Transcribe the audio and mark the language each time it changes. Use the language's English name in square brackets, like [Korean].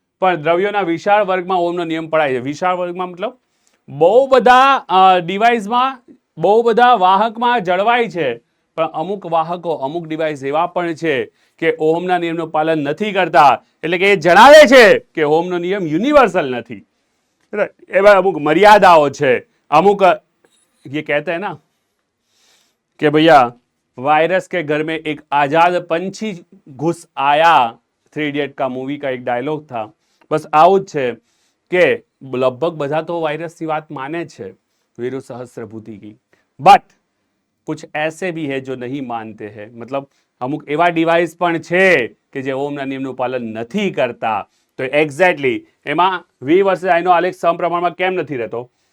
[Gujarati] પણ દ્રવ્યોના વિશાળ વર્ગમાં ઓહમનો નિયમ પડાય છે. વિશાળ વર્ગમાં મતલબ બહુ બધા ડિવાઇસમાં, બહુ બધા વાહકમાં જળવાય છે, પણ અમુક વાહકો, અમુક ડિવાઇસ એવા પણ છે કે ઓહમના નિયમનું પાલન નથી કરતા. એટલે કે એ જણાવે છે કે ઓહમનો નિયમ યુનિવર્સલ નથી. એવા અમુક મર્યાદાઓ છે. [Hindi] અમુક ये कहते हैं ना कि भैया वायरस के घर में एक आजाद पंछी घुस आया, 3 इडियट का मूवी का एक डायलॉग था. [Gujarati] बस આવું જ છે કે લગભગ બધા તો વાયરસની વાત માને છે, વીરુ સહસ્ત્રભૂતિ की, [Hindi] बट कुछ ऐसे भी है जो नहीं मानते हैं. [Gujarati] मतलब અમુક એવા ડિવાઇસ પણ છે કે જે ઓહમના નિયમનું પાલન નથી કરતા. તો એક્ઝેક્ટલી એમાં વી વર્સિસ આઈનો આલેખ સમપ્રમાણમાં કેમ નથી રહેતો?